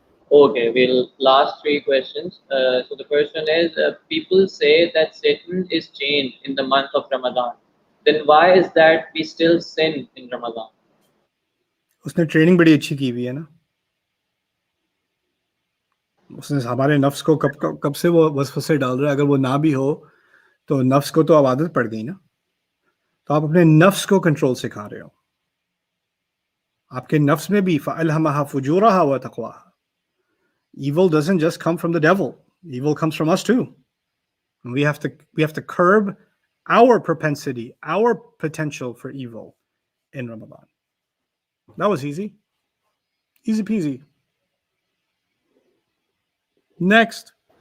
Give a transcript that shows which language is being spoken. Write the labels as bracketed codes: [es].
[en] Okay, we'll last 3 questions. So the first one is, people say that Satan is chained in the month of Ramadan. Then why is that we still sin in Ramadan? [hi] उसने training बड़ी अच्छी की हुई है ना, उसने हमारे नफ्स को कब से वो वसवसे डाल रहा है। अगर वो ना भी हो तो नफ्स को तो अब आदत पड़ गई ना, तो आप अपने नफ्स को कंट्रोल सिखा रहे हो। आपके नफ्स में भी [ar] फ़अल्हमहा फुजूरहा व तक़वाहा। [en] Evil doesn't just come from the devil, evil comes from us too. And we have to curb our propensity, our potential for evil in Ramadan. That was easy peasy. Next.